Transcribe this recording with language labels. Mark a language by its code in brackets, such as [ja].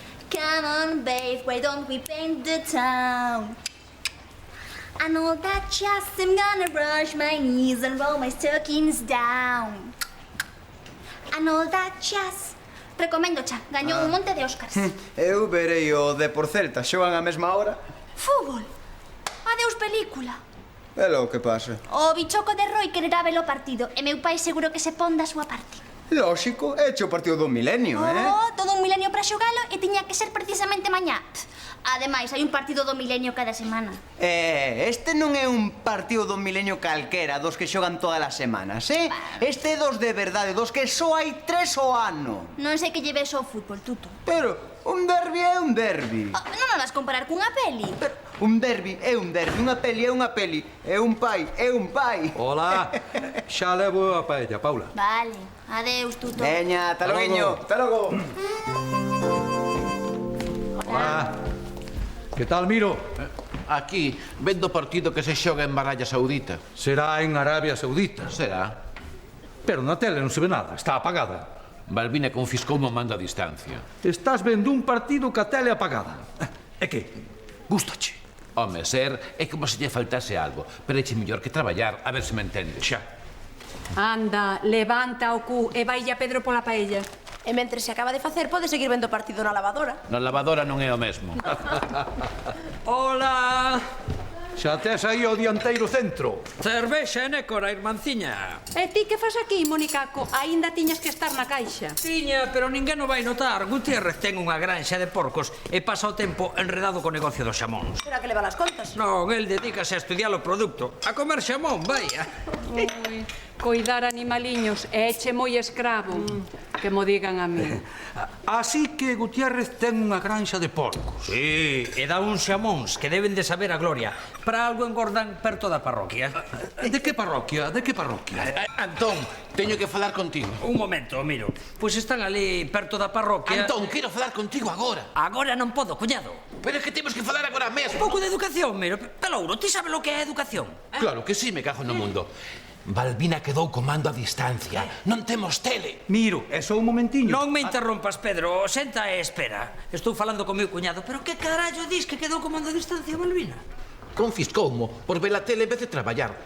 [en] Come on, babe, why don't we paint the town? And all that jazz, I'm gonna brush my knees and roll my stockings down. And all that jazz. [gl] Recomendo xa, gañou un monte de Óscars. Eu verei o de por Celta, xogan a mesma hora. Fútbol. Adeus película. É lo que pasa. O bichoco de Roy quererá ver o partido e meu pai seguro que se pon da súa parte. Lóxico, é o partido do milenio, Todo un milenio para xogalo e tiña que ser precisamente mañá. Ademais, hai un partido do milenio cada semana. Este non é un partido do milenio calquera, dos que xogan todas as semanas, Este é dos de verdade, dos que só hai 3 ao ano. Non sei que lleves ao fútbol, Tuto. Pero un derbi é un derbi. Non o vas comparar cunha peli. Pero un derbi é un derbi, unha peli é unha peli, é un pai é un pai. Hola, xa levo a paella, Paula. Vale, adeus, Tuto. Veña, ata loguiño, ata logo. Hola. Que tal, Miro? Aquí, vendo o partido que se xoga en Arabia Saudita. Será en Arabia Saudita. Será. Pero na tele non se ve nada, está apagada. Balbina confiscou un mando a distancia. Estás vendo un partido ca tele apagada. E que? Gústache? Home, ser é como se lle faltase algo, pero éche mellor que traballar, a ver se me entende. Xa. Anda, levanta o cu e vaille a Pedro pola paella. E mentre se acaba de facer, pode seguir vendo o partido na lavadora. Na lavadora non é o mesmo. Hola. Xa tes aí o dianteiro centro. Cervexa e nécora, irmanciña. E ti que fas aquí, Monicaco? Aínda tiñas que estar na caixa. Tiña, pero ninguén o vai notar. Gutiérrez ten unha granxa de porcos e pasa o tempo enredado co negocio dos xamóns. Será que leva las contas? Non, el dedícase a estudiar o produto, a comer xamón, vaya. Ui, coidar animaliños é eche moi escravo, que mo digan a mí. Así que Gutiérrez ten unha granxa de porcos. Sí, e dá uns xamóns que deben de saber a gloria. Para algo engordan perto da parroquia. De que parroquia? De que parroquia? Antón, teño que falar contigo. Un momento, miro. Pois están ali perto da parroquia. Antón, quero falar contigo agora. Agora non podo, cuñado. Pero é que temos que falar agora mesmo. Un pouco de educación, miro. Pelouro, ti sabes lo que é educación? Claro que sí, me cago no mundo. Balbina quedou comando a distancia. Non temos tele. Miro, é só un momentiño. Non me interrompas, Pedro. Senta e espera. Estou falando con meu cuñado. Pero que carallo dis que quedou comando a distancia, Balbina? Confiscoumo por ver a tele en vez de traballar.